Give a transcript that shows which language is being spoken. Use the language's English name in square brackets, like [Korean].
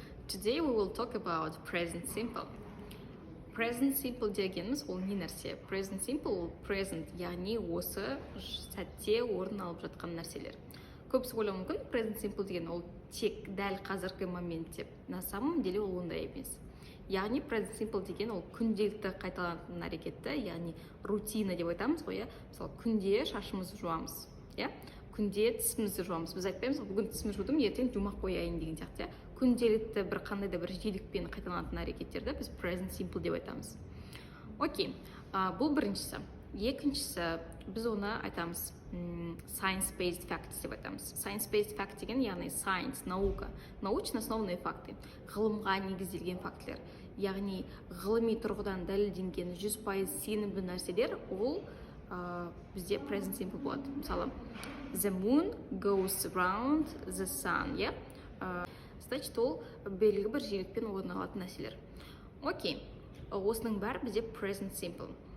[English] Today we will talk about present simple. [Kazakh] Present simple дегеніміз ол не нәрсе? Present simple ол present, яғни осы сәтте орын алып жатқан нәрселер. Көбісі ойлауы мүмкін, present simple деген ол тек дәл қазіргі момент деп. [Russian] На самом деле [Kazakh] ол ондай емес. Яғни present simple деген ол күнделікті қайталанатын әрекетті, яғни рутина деп айтамыз ғой, иә. Мысалы, күнде шашымызды жуамыз, иә. Күнде тісімізді жуамыз. Біз айтпаймыз, бүгін тісімді жудым, ертең жумақ қояйын деген сияқты. Күнделікті бір қандай да бір жиілікпен қайталанатын әрекеттерді біз present simple деп айтамыз. Окей, бұл біріншісі. Екіншісі, біз оны айтамыз science-based facts деп айтамыз. Science-based fact деген, яғни science, [Russian] наука, научно основные факты, [Kazakh] ғылымға негізделген фактілер. Яғни ғылыми тұрғыдан дәлелденген 100% сенімді нәрселер, ол бізде present simple болады. [English] Мысалы, the moon goes around the sun, yeah? [Russian] Значит, [Kazakh] ол белгілі бір жиілікпен орын алатын нәрселер. Окей, осының бәрі бізде present simple.